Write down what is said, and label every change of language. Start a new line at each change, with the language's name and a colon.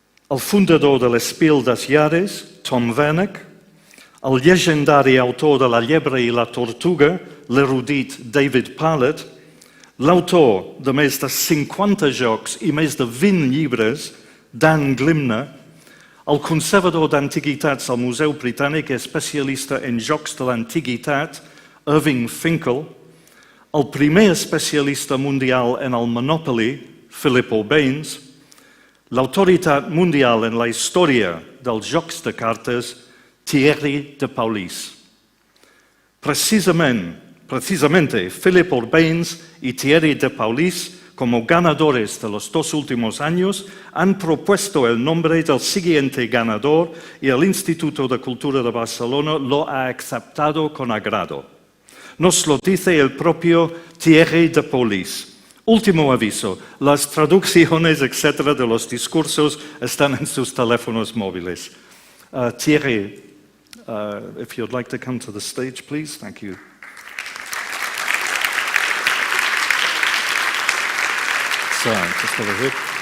Catalan: el fundador de l'Espiel des Jahres, Tom Wernick, el llegendari autor de La llebre i la tortuga, l'erudit David Pallet, l'autor de més de 50 jocs i més de 20 llibres, Dan Glimner, el conservador d'antiguitats al Museu Britànic i especialista en jocs de l'antiguitat, Irving Finkel, el primer especialista mundial en el Monopoly, Philip Orbanes, l'autoritat mundial en la història dels jocs de cartes, Thierry de Paulís.
Spanish: Precisamente, Philip Orbanes y Thierry de Paulís, como ganadores de los 2 últimos años, han propuesto el nombre del siguiente ganador y el Instituto de Cultura de Barcelona lo ha aceptado con agrado. Nos lo dice el propio Thierry de Paulís. Último aviso, las traducciones, etcétera, de los discursos están en sus teléfonos móviles.
English: Thierry, if you'd like to come to the stage, please. Thank you.
French: c'est très logique.